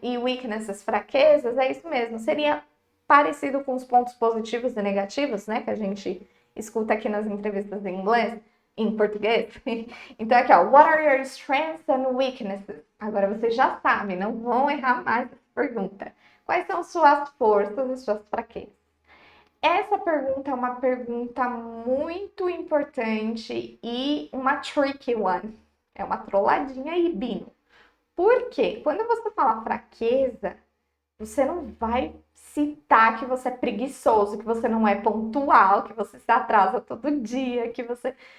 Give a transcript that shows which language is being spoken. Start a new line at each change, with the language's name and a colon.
Portuguese: E weaknesses, fraquezas, é isso mesmo. Seria parecido com os pontos positivos e negativos, né? Que a gente escuta aqui nas entrevistas em inglês, em português. Então aqui, ó.
English: What are your strengths and weaknesses?
Portuguese: Agora vocês já sabem, não vão errar mais essa pergunta. Quais são suas forças e suas fraquezas? Essa pergunta é uma pergunta muito importante e uma
English: tricky one.
Portuguese: É uma trolladinha aí, Bino. Por quê? Quando você fala fraqueza, você não vai citar que você é preguiçoso, que você não é pontual, que você se atrasa todo dia, que você...